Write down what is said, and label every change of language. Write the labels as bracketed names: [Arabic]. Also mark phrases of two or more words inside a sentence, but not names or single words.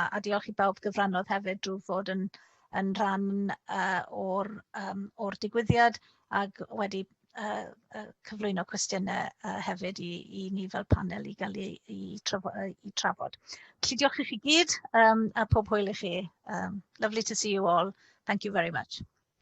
[Welsh] A diolch i bawb gyfrannodd hefyd drwy fod yn rhan o'r digwyddiad, ac wedi cyflwyno cwestiynau hefyd i ni fel panel i gael i trafod. Felly diolch i chi gyd a pob hwyl i chi. [English] Lovely to see you all. Thank you very much.